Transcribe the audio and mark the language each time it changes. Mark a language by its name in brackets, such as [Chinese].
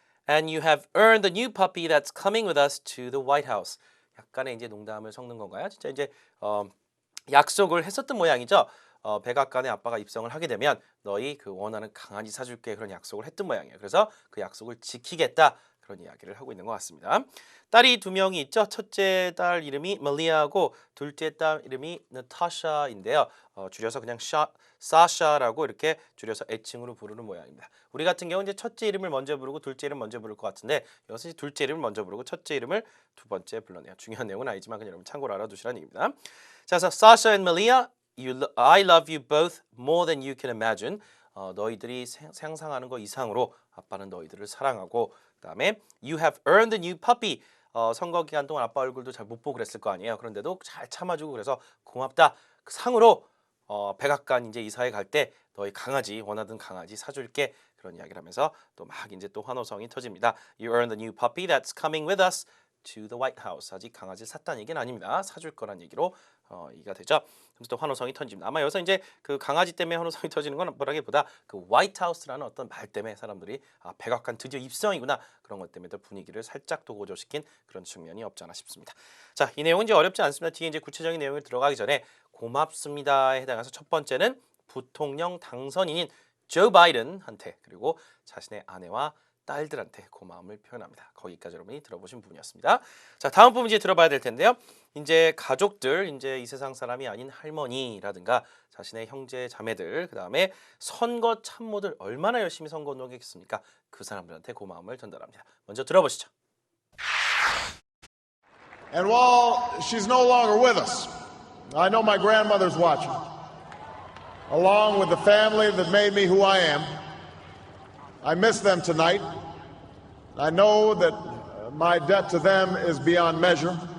[English] And you have earned the new puppy that's coming with us to the White House. [Korean] 약간의 이제 농담을 섞는 건가요? 진짜 이제 약속을 했었던 모양이죠. 백악관의 아빠가 입성을 하게 되면 너희 그 원하는 강아지 사줄게 그런 약속을 했던 모양이에요. 그래서 그 약속을 지키겠다 그런 이야기를 하고 있는 것 같습니다. 딸이 2명이 있죠. 첫째 딸 이름이 멜리아고 둘째 딸 이름이 나타샤인데요. 줄여서 그냥 사샤라고 이렇게 줄여서 애칭으로 부르는 모양입니다. 우리 같은 경우는 이제 첫째 이름을 먼저 부르고 둘째 이름 먼저 부를 것 같은데 여기서 둘째 이름을 먼저 부르고 첫째 이름을 두 번째 불러내요. 중요한 내용은 아니지만 그냥 여러분 참고로 알아두시라는 얘기입니다. 그래서 [English] Sasha and Malia, I love you both more than you can imagine. [Korean] 너희들이 상상하는 것 이상으로 아빠는 너희들을 사랑하고 그다음에 [English] You have earned a new puppy. [Korean] 선거 기간 동안 아빠 얼굴도 잘 못 보고 그랬을 거 아니에요. 그런데도 잘 참아주고 그래서 고맙다. 그 상으로 백악관 이제 이사회 갈 때 너희 강아지 원하던 강아지 사줄게 그런 이야기를 하면서 또 막 이제 또 환호성이 터집니다. [English] You earned a new puppy that's coming with us to the White House. [Korean] 아직 강아지 샀다는 얘기는 아닙니다. 사줄 거란 얘기로 이가 되죠. 그래서 또 환호성이 터집니다. 아마 여기서 이제 그 강아지 때문에 환호성이 터지는 건 뭐라기보다 그 화이트 하우스라는 어떤 말 때문에 사람들이 백악관 드디어 입성이구나 그런 것 때문에 또 분위기를 살짝 또 고조시킨 그런 측면이 없지 않아 싶습니다. 이 내용은 이제 어렵지 않습니다. 뒤에 이제 구체적인 내용을 들어가기 전에 고맙습니다에 해당해서 첫 번째는 부통령 당선인인 조 바이든한테 그리고 자신의 아내와 딸들한테 고마움을 표현합니다. 거기까지 여러분이 들어보신 부분이었습니다. 다음 부분 이제 들어봐야 될 텐데요. 이제 가족들, 이제 이 세상 사람이 아닌 할머니라든가 자신의 형제 자매들, 그 다음에 선거 참모들 얼마나 열심히 선거 운동했겠습니까? 그 사람들한테 고마움을 전달합니다. 먼저 들어보시죠. [English] And while she's no longer with us, I know my grandmother's watching. Along with the family that made me who I am, I miss them tonight. I know that my debt to them is beyond measure.